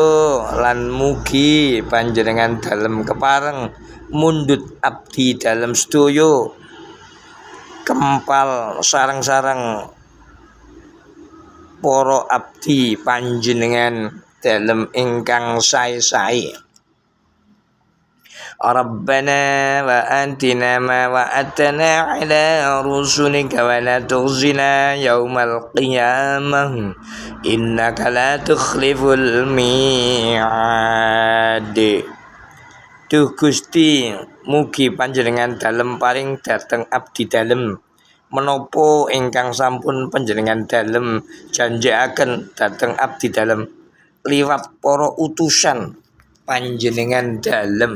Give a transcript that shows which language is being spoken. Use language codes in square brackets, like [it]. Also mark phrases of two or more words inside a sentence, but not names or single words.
[jv] Lan mugi panjenengan dalem kepareng mundhut abdi dalem sedaya kempal sareng-sareng para abdi panjenengan dalem ingkang sae-sae. [ar] ربنا وآتنا ما وعدتنا على رسلك ولا تخزنا يوم القيامة إنك لا تخلف الميعاد. [jv] Duh Gusti, mugi panjenengan dalem paring dhateng abdi dalem menapa ingkang sampun panjenengan dalem janjikaken dhateng abdi dalem liwat para utusan panjenengan dalem.